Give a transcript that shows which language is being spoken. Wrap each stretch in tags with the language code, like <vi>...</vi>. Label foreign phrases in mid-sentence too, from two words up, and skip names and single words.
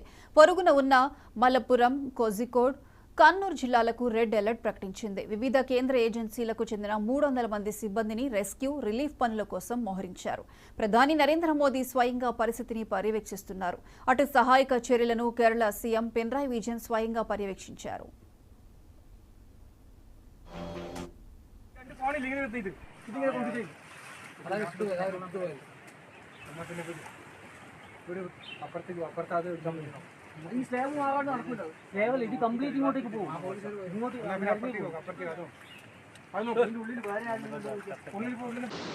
<te>పొరుగున ఉన్న మలప్పురం, కోజికోడ్, కన్నూర్ జిల్లాలకు</te> <en>red alert</en> <te>ప్రకటించింది. వివిధ కేంద్ర ఏజెన్సీలకు చెందిన 300 మంది సిబ్బందిని</te> <en>rescue, relief</en> <te>పనుల కోసం మోహరించారు. ప్రధాని నరేంద్ర మోదీ స్వయంగా పరిస్థితిని పర్యవేక్షిస్తున్నారు. అటు సహాయక చర్యలను కేరళ సీఎం పినరాయి విజయన్ స్వయంగా పర్యవేక్షించారు.</te> <ml>ഈ സ്ലേവ് ആകാണ്ട് നടക്കില്ല. സ്ലേവല്ല, ഇത് കംപ്ലീറ്റ് ഇങ്ങോട്ടേക്ക് പോകും. ഇങ്ങോട്ട് ഉള്ളിൽ വേറെ ആരും</ml>